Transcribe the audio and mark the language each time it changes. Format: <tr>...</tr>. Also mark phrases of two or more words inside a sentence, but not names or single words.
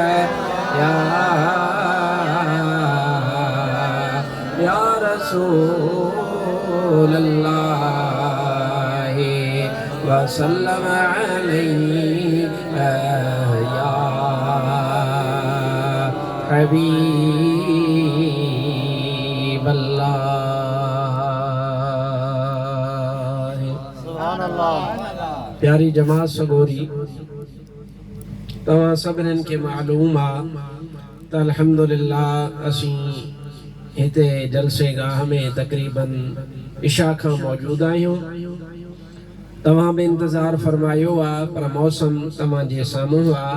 <ar>يا رسول الله وسلم عليه يا حبيب الله سبحان الله.</ar> <sd>प्यारी जमात सगोरी तव्हां सभिनीनि खे मालूम आहे त अल्हम्दुलिल्लाह असीं हिते जलसे गाह में तक़रीबन इशा खां मौजूद आहियूं। तव्हां बि इंतज़ार फरमायो आहे पर मौसम तव्हां जे साम्हूं आहे।</sd>